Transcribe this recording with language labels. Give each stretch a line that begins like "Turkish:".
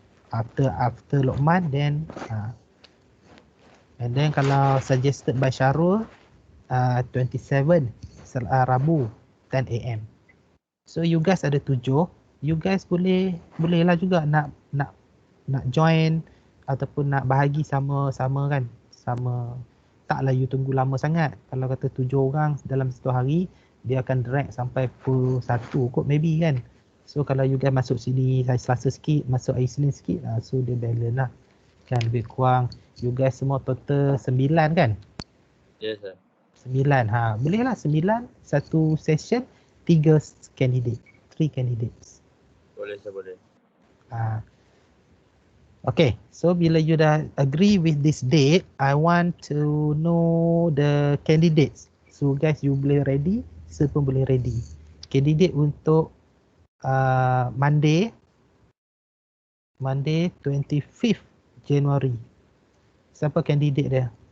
English: After Lokman, then and then kalau suggested by Syarul 27 Rabu 10 AM.
Malay: So you guys ada 7. You guys boleh lah juga nak join ataupun nak bahagi sama kan. Sama, taklah you tunggu lama sangat. Kalau kata 7 orang dalam satu hari, dia akan drag sampai pukul 1 kot maybe kan. So kalau you guys masuk sini hari Selasa sikit, masuk hari Isnin sikit, so dia balance lah. Kan lebih kurang you guys semua total 9 kan?
English: Yes sir.
Malay: 9. Boleh lah 9 satu session 3 candidate, 3 candidates. Boleh sir, boleh.
English: Okay, so bila you dah agree with this date, I want to know the candidates.
Malay: So guys, you boleh ready, saya pun boleh ready. Candidate untuk Monday 25th January. Siapa candidate dia?